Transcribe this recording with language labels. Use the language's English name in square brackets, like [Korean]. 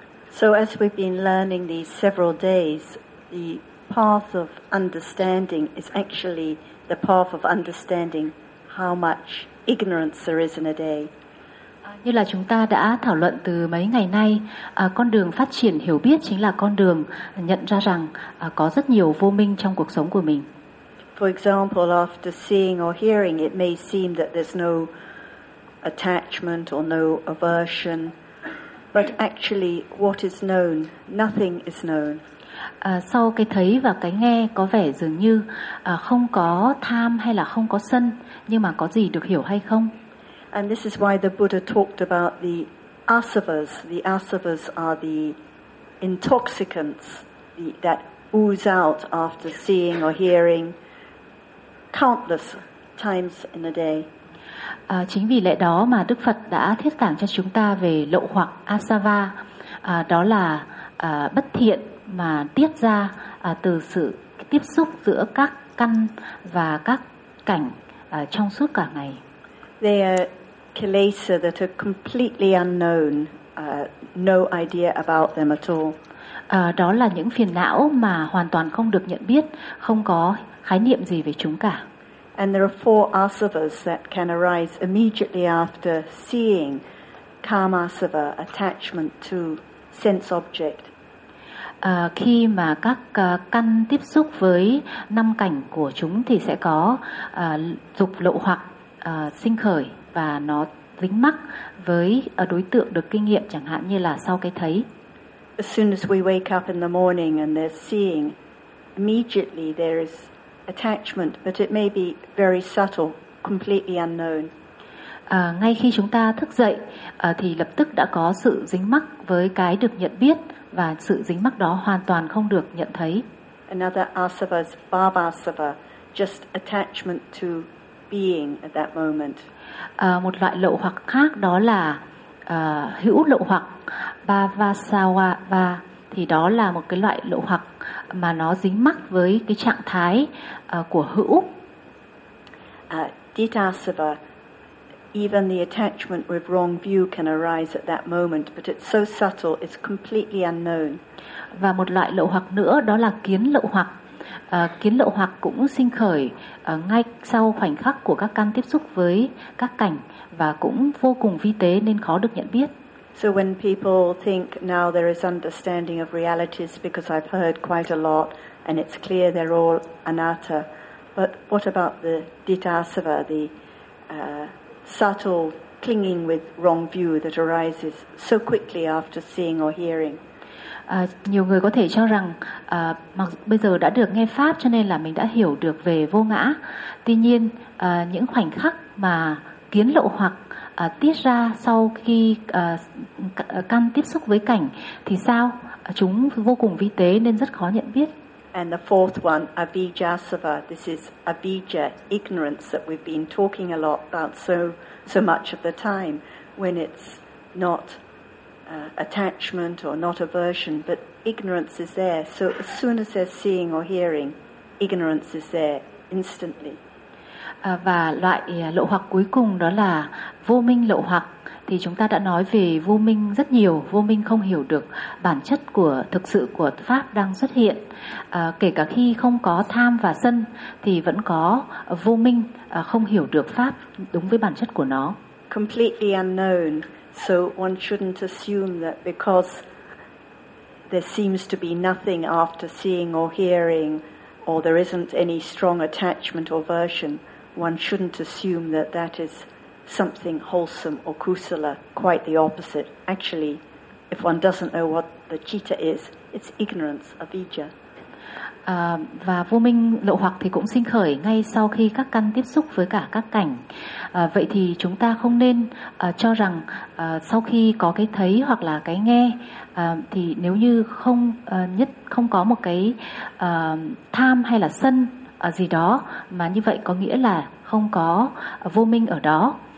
[English] So as we've been learning these several days, the path of understanding is actually the path of understanding how much ignorance there is in a day. [Vietnamese] Như là chúng ta đã thảo luận từ mấy ngày nay, con đường phát triển hiểu biết chính là con đường nhận ra rằng có rất nhiều vô minh trong cuộc sống của mình. [English] For example, after seeing or hearing, it may seem that there's no attachment or no aversion, but actually what is known, nothing is known. [Vietnamese] Sau cái thấy và cái nghe có vẻ dường như không có tham hay là không có sân, nhưng mà có gì được hiểu hay không? [English] And this is why the Buddha talked about the asavas. The asavas are the intoxicants that ooze out after seeing or hearing countless times in a day. [Vietnamese] Chính vì lẽ đó mà Đức Phật đã thuyết giảng cho chúng ta về lậu hoặc asava, đó là bất thiện mà tiết ra từ sự tiếp xúc giữa các căn và các cảnh trong suốt cả ngày. [English] They are kilesa that are completely unknown, no idea about them at all. [Vietnamese] Đó là những phiền não mà hoàn toàn không được nhận biết, không có khái niệm gì về chúng cả. [English] And there are four asavas that can arise immediately after seeing: kama asava, attachment to sense object. [Vietnamese] Khi mà các căn tiếp xúc với năm cảnh của chúng thì sẽ có dục lậu hoặc sinh khởi, và nó dính mắc với đối tượng được kinh nghiệm, chẳng hạn như là sau cái thấy. [English] As soon as we wake up in the morning and there's seeing, immediately there is attachment, but it may be very subtle, completely unknown. [Vietnamese] Ngay khi chúng ta thức dậy thì lập tức đã có sự dính mắc với cái được nhận biết, và sự dính mắc đó hoàn toàn không được nhận thấy. [English] Another asava is babasava, just attachment to being at that moment. [Vietnamese] Một loại lậu hoặc khác đó là hữu lậu hoặc bhavasava, thì đó là một cái loại lậu hoặc mà nó dính mắc với cái trạng thái của hữu. [English] Ditasava, even the attachment with wrong view can arise at that moment, but it's so subtle, it's completely unknown. [Vietnamese] Và một loại lậu hoặc nữa đó là kiến lậu hoặc. Kiến lậu hoặc cũng sinh khởi ngay sau khoảnh khắc của các căn tiếp xúc với các cảnh, và cũng vô cùng vi tế nên khó được nhận biết. [English] So when people think now there is understanding of realities, because I've heard quite a lot and it's clear they're all anatta, But what about the ditasava, the subtle clinging with wrong view that arises so quickly after seeing or hearing? [Vietnamese] Nhiều người có thể cho rằng mặc bây giờ đã được nghe pháp cho nên là mình đã hiểu được về vô ngã. Tuy nhiên, những khoảnh khắc mà kiến lậu hoặc tiết ra sau khi căn tiếp xúc với cảnh thì sao? Chúng vô cùng vi tế nên rất khó nhận biết. [English] And the fourth one, avijasava. This is avijja, ignorance that we've been talking a lot about so much of the time, when it's not attachment or not aversion, but ignorance is there. So as soon as they're seeing or hearing, ignorance is there instantly. [Vietnamese] Và loại lậu hoặc cuối cùng đó là vô minh lậu hoặc. Thì chúng ta đã nói về vô minh rất nhiều. Vô minh không hiểu được bản chất của thực sự của pháp đang xuất hiện. Kể cả khi không có tham và sân thì vẫn có vô minh không hiểu được pháp đúng với bản chất của nó. [English] Completely unknown. So one shouldn't assume that because there seems to be nothing after seeing or hearing, or there isn't any strong attachment or aversion, one shouldn't assume that that is something wholesome or kusala. Quite the opposite. Actually, if one doesn't know what the citta is, it's ignorance, avijja. [Vietnamese] Và vô minh lậu hoặc thì cũng sinh khởi ngay sau khi các căn tiếp xúc với cả các cảnh. Vậy thì chúng ta không nên cho rằng sau khi có cái thấy hoặc là cái nghe thì nếu như không nhất không có một cái tham hay là sân gì đó mà như vậy có nghĩa là không có vô minh ở đó.